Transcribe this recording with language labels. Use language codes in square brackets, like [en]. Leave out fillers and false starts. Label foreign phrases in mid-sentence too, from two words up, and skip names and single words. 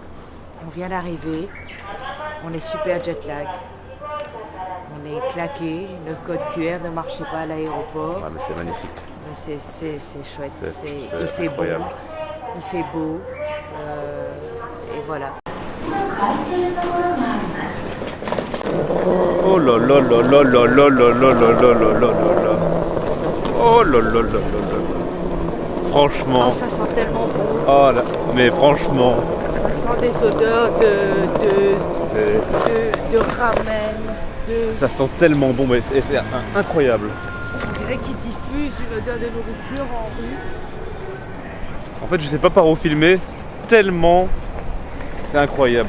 [fr] On vient d'arriver. On est super [en] jet lag. [fr] On est claqué. Notre code QR ne marchait pas à l'aéroport. Ah, mais c'est magnifique. Mais c'est chouette. C'est Il fait incroyable. bon. Il fait beau. Et voilà. Oh là là là là là là là là là là là là là. Oh là là là là là. Franchement. Oh, ça sent tellement bon. Oh là, mais franchement. Ça sent des odeurs de ramen. Ça sent tellement bon, mais c'est incroyable. On dirait qu'ils diffusent une odeur de nourriture en rue. En fait, je sais pas par où filmer, tellement c'est incroyable.